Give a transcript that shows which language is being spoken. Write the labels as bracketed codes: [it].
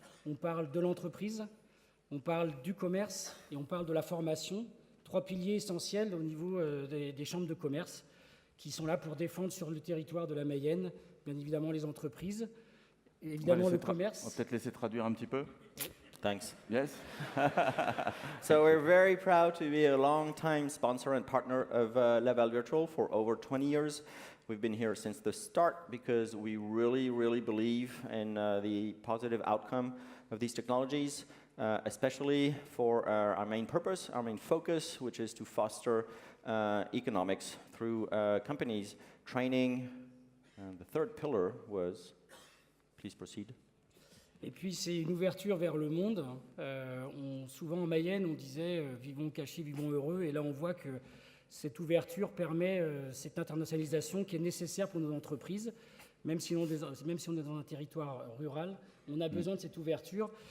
[fr] On parle de l'entreprise, on parle du commerce et on parle de la formation. 3 piliers essentiels au niveau des chambres de commerce qui sont là pour défendre sur le territoire de la Mayenne, bien évidemment les entreprises, et évidemment le commerce. On va peut-être laisser traduire un petit peu. [en] Thanks. Yes. So we're very proud to be a long-time sponsor and partner of Laval Virtual for over 20 years. We've been here since the start because we really, really believe in the positive outcome of these technologies. especially for our main purpose, our main focus, which is to foster economics through companies, training. And the third pillar was, please proceed. [fr] Et puis c'est une ouverture vers le monde. Souvent en Mayenne, on disait vivons cachés, vivons heureux. Et là, on voit que cette ouverture permet cette internationalisation qui est nécessaire pour nos entreprises. Même si on est dans un territoire rural, on a besoin de cette ouverture.